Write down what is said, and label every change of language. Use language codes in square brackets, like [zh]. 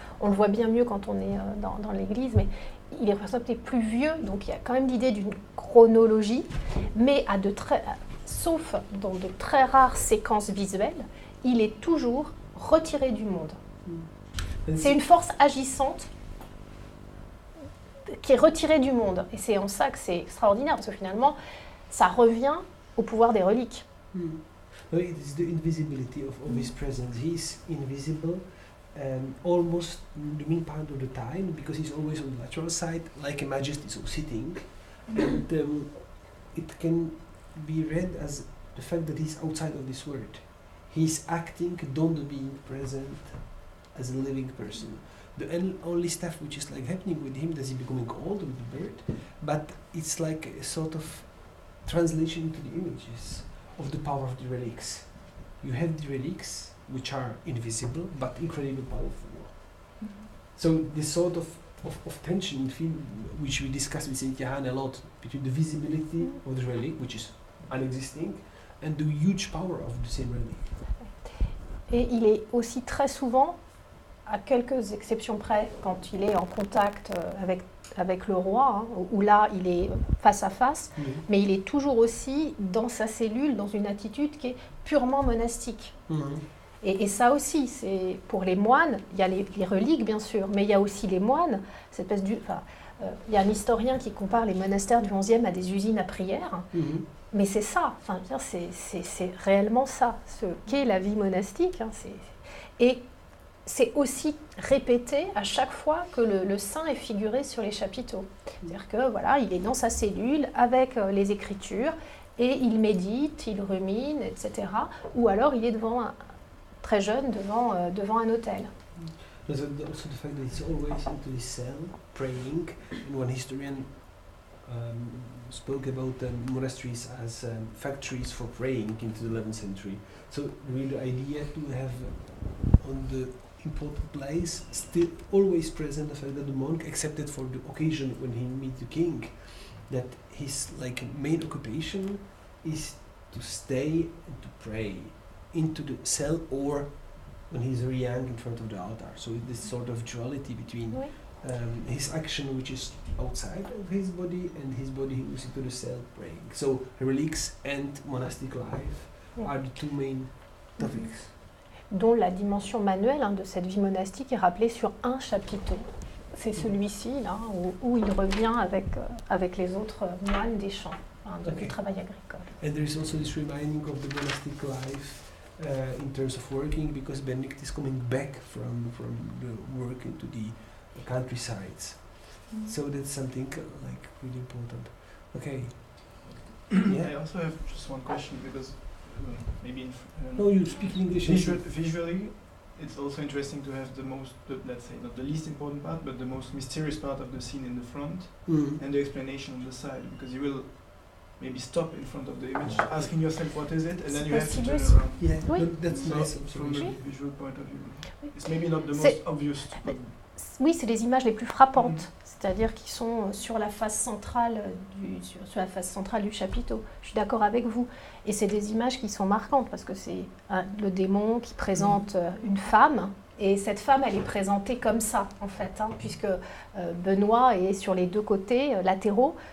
[fr] On le voit bien mieux quand on est dans l'église, mais il est représenté plus vieux, donc il y a quand même l'idée d'une chronologie, mais sauf dans de très rares séquences visuelles, il est toujours retiré du monde. C'est une force agissante qui est retirée du monde. Et c'est en ça que c'est extraordinaire, parce que finalement, ça revient au pouvoir des reliques. [en] No, it is the invisibility of his presence. He is invisible almost the main part of the time, because he's always on the lateral side, like a majesty, so sitting. And it can be read as the fact that he's outside of this world. He's acting, don't being present as a living person. The only stuff which is like happening with him, that he's becoming old with the bird, but it's like a sort of translation into the images of the power of the relics. You have the relics which are invisible but incredibly powerful. So this sort of tension in film, which we discussed with Saint Johann a lot, between the visibility of the relic, which is unexisting, and the huge power of the same relic. [fr] Et il est aussi très souvent, à quelques exceptions près, quand il est en contact avec le roi, hein, où là il est face à face, mais il est toujours aussi dans sa cellule, dans une attitude qui est purement monastique. Et ça aussi, c'est pour les moines, il y a les reliques bien sûr, mais il y a aussi les moines, cette espèce il y a un historien qui compare les monastères du XIe à des usines à prière, mais c'est ça, enfin, c'est réellement ça, ce qu'est la vie monastique. Hein, et c'est aussi répété à chaque fois que le saint est figuré sur les chapiteaux. C'est-à-dire que voilà, il est dans sa cellule avec les écritures et il médite, il rumine, etc. Ou alors il est très jeune devant un autel. [en] There's also the fact that he's always into his cell praying. And one historian spoke about monasteries as factories for praying into the 11th century. So really the idea to have on the important place still always present the fact that the monk, except for the occasion when he meets the king, that his like main occupation is to stay and to pray into the cell or when he's very young in front of the altar. So this sort of duality between his action, which is outside of his body, and his body who is into the cell praying. So relics and monastic life are the two main topics. [fr] Dont la dimension manuelle de cette vie monastique est rappelée sur un chapiteau. C'est celui-ci, là, où il revient avec les autres moines des champs, du travail agricole. [en] And there is also this reminding of the monastic life in terms of working, because Benedict is coming back from the work into the countrysides. So that's something like really important. Okay. I also have just one question, because maybe no, you speak English. Visually, it's also interesting to have let's say not the least important part, but the most mysterious part of the scene in the front, and the explanation on the side, because you will maybe stop in front of the image, asking yourself what is it, and then you have to turn around. Yeah, [fr] oui. [en] That's so nice from observation. a visual point of view. It's maybe not the most obvious. [fr] Oui, c'est les images les plus frappantes, c'est-à-dire qui sont sur la face centrale sur la face centrale du chapiteau. Je suis d'accord avec vous. Et c'est des images qui sont marquantes, parce que c'est le démon qui présente une femme, et cette femme, elle est présentée comme ça, en fait, puisque Benoît est sur les deux côtés latéraux.